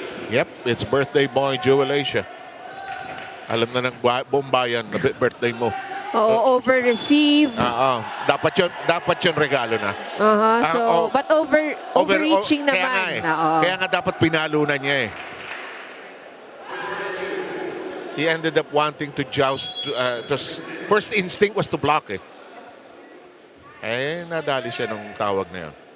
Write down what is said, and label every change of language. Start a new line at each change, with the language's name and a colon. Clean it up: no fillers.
English: Yep, it's birthday boy jubilation.
Filipino: Alam na ng buong bayan na birthday mo.
English: Oh, over-receive.
Filipino: Dapat yun regalo na.
English: But overreaching naman.
Filipino: Kaya nga dapat pinalunan niya eh.
English: He ended up wanting to joust. First instinct was to block it.
Filipino: Nadali siya nung tawag na yun.